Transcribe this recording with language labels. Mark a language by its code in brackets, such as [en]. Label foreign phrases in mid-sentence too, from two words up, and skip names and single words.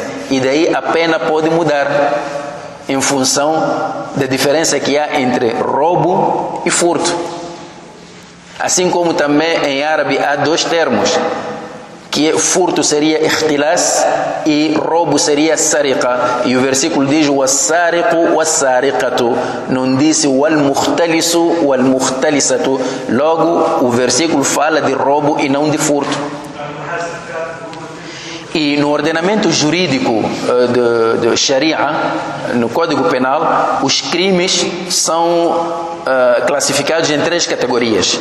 [pt] E daí a pena pode mudar em função da diferença que há entre roubo e furto. Assim como também em árabe há dois termos, que furto seria ikhtilas e roubo seria sariqa. E o versículo diz [ar] وَالسَّارِقُ وَالسَّارِقَةُ, [pt] não disse [ar] وَالْمُخْتَلِسُ وَالْمُخْتَلِسَةُ. [pt] Logo o versículo fala de roubo e não de furto. E no ordenamento jurídico de Sharia, no Código Penal, os crimes são classificados em três categorias.